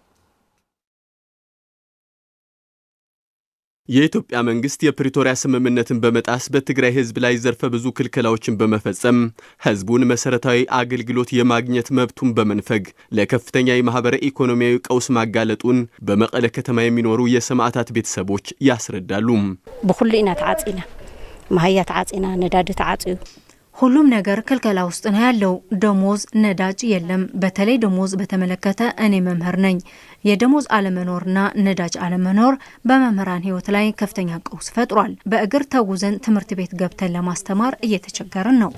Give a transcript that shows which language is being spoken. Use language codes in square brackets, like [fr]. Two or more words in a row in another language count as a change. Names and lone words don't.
[am] የኢትዮጵያ መንግስት የፕሪቶሪያ ስምምነትን በመጣስ በትግራይ ህዝብ ላይ ዘርፈ ብዙ ክልከላዎችን በመፈጸም ህዝቡን መሰረታዊ አገልግሎት የማግኘት መብቱን በመንፈግ ለከፍተኛ የማህበረ ኢኮኖሚያዊ ቀውስ ማጋለጡን በመቀለ ከተማ የሚኖሩ የሰማዕታት ቤተሰቦች ያስረዳሉ። [ti] በሁሉ ኢና ተዓጺና ማህያ ተዓጺና ነዳድ ተዓጺዩ [am] ሁሉም ነገር ክልከላ ውስጥ ነው ያለው። ደሞዝ፣ ነዳጅ የለም። በተለይ ደሞዝ በተመለከተ እኔ መምህር ነኝ። የደሞዝ አለመኖርና ነዳጅ አለመኖር በመምህራን ህይወት ላይ ከፍተኛ ቀውስ ፈጥሯል። በእግር ተጉዘን ትምህርት ቤት ገብተን ለማስተማር እየተቸገርን ነው።